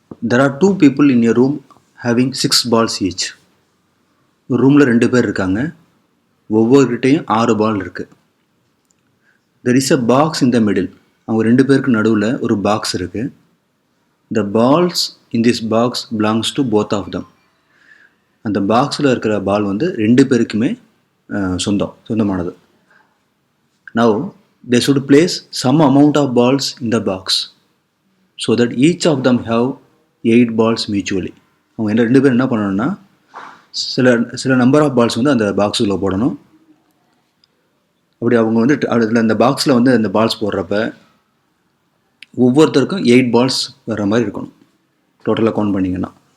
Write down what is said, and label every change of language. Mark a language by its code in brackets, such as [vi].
[en] There are two people in a room having 6 balls each. [ta] ஒரு ரூமில் 2 பேர் இருக்காங்க. ஒவ்வொருக்கிட்டையும் 6 பால் இருக்குது. [en] There is a box in the middle. [ta] அவங்க 2 பேருக்கு நடுவில் ஒரு பாக்ஸ் இருக்குது. [en] The balls in this box belongs to both of them. [ta] அந்த பாக்ஸில் இருக்கிற பால் வந்து 2 பேருக்குமே சொந்தமானது. [en] Now they should place some amount of balls in the box so that each of them have 8 balls mutually. [ta] அவங்க 2 பேர் என்ன பண்ணணும்னா சில நம்பர் ஆஃப் பால்ஸ் வந்து அந்த பாக்ஸுக்குள்ளே போடணும். அப்படி அவங்க வந்து அதில் அந்த பாக்ஸில் வந்து அந்த பால்ஸ் போடுறப்ப ஒவ்வொருத்தருக்கும் 8 பால்ஸ் வர மாதிரி இருக்கணும் டோட்டலாக கவுண்ட் பண்ணிங்கன்னா.